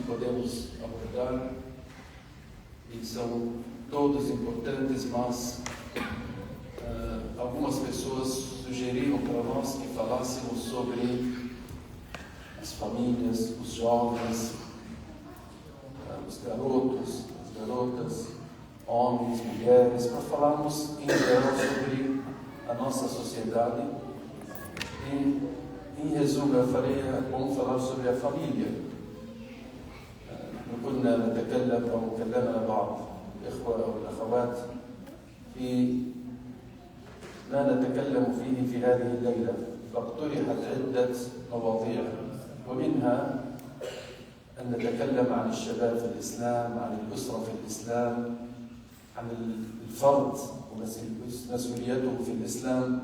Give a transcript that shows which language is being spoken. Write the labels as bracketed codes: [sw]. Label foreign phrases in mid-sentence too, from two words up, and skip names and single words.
[pt] podemos abordar e são todos importantes, mas algumas pessoas sugeriram para nós que falássemos sobre as famílias, os jovens, os garotos, as garotas, homens, mulheres, para falarmos em geral sobre a nossa sociedade. E, em resumo, vamos falar sobre a família. [ar] كنا نتكلم أو كلمنا بعض الإخوة أو الأخوات في ما نتكلم فيه في هذه الليلة، فاقترحت عدة مواضيع، ومنها أن نتكلم عن الشباب في الإسلام، عن الأسرة في الإسلام، عن الفرد ومسؤوليته في الإسلام.